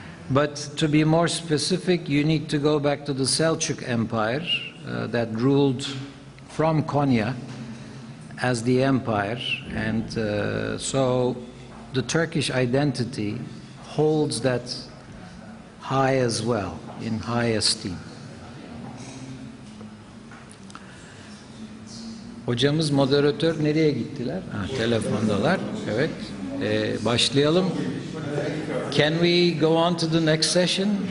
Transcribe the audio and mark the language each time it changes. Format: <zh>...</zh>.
<en>But to be more specific, you need to go back to the Selçuk Empire that ruled from Konya as the empire. And so the Turkish identity holds that high as well, in high esteem.</en> <tr>Hocamız moderatör nereye gittiler? Ha, telefondalar. Evet. Başlayalım.</tr> <en>Can we go on to the next session?</en>